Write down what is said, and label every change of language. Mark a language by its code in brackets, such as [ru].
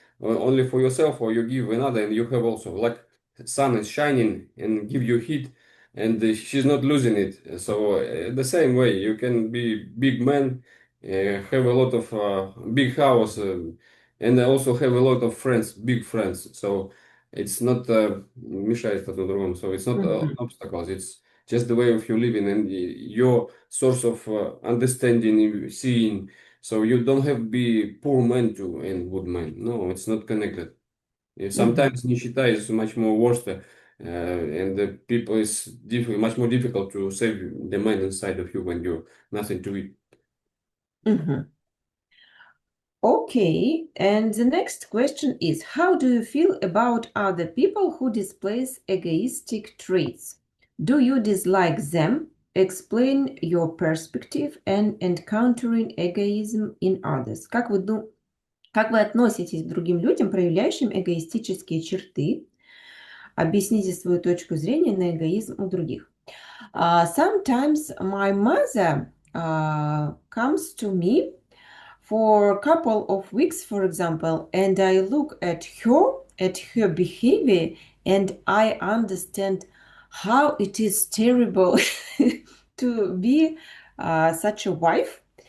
[en] Only for yourself, or you give another, and you have also like sun is shining and give you heat, and she's not losing it. So the same way you can be big man, have a lot of big house, and also have a lot of friends, big friends. So. It's not [ru] мешает один другому. [en] So it's not mhm, obstacles. It's just the way of you living and your source of understanding, seeing. So you don't have to be poor man to and good man. No, it's not connected. mhm, Sometimes nищета is much more worse, and the people is much more difficult to save the man inside of you when you're nothing to eat. mhm. Okay, and the next question is, how do you feel about other people who displays egoistic traits? Do you dislike them? Explain your perspective and encountering egoism in others. [ru] Как вы относитесь к другим людям, проявляющим эгоистические черты? Объясните свою точку зрения на эгоизм у других. [en] Sometimes my mother comes to me for a couple of weeks, for example, and I look at her behavior, and I understand how it is terrible to be such a wife.